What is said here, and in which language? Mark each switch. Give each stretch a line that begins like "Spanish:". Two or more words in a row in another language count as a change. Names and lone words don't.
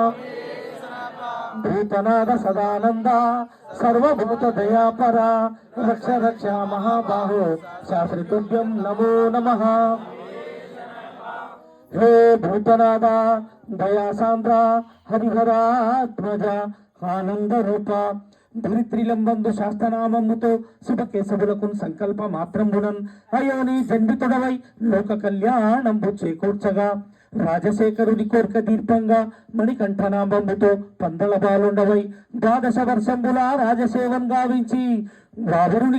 Sanskrit: भूतनाथ सदानंदा सर्वभूत दयापरा रक्ष रक्ष महाबाहो शास्त्री तुभ्यं नमो नमः। हे भूतनाथ दया सांद्र हरिहरात्मज आनंद रूप
Telugu: ధరిత్రిలంబందు శాస్త్రనామముతో శుభకేశవులకు సంకల్ప మాత్రంబునన్ అయోని జన్మితుడవై లోక కళ్యాణంబు చేకూర్చగా రాజశేఖరుని కోరిక దీర్ఘంగా మణికంఠనామముతో పందల బాలుండవై 12 వర్షంబుల రాజసేవం గావించి వావరుని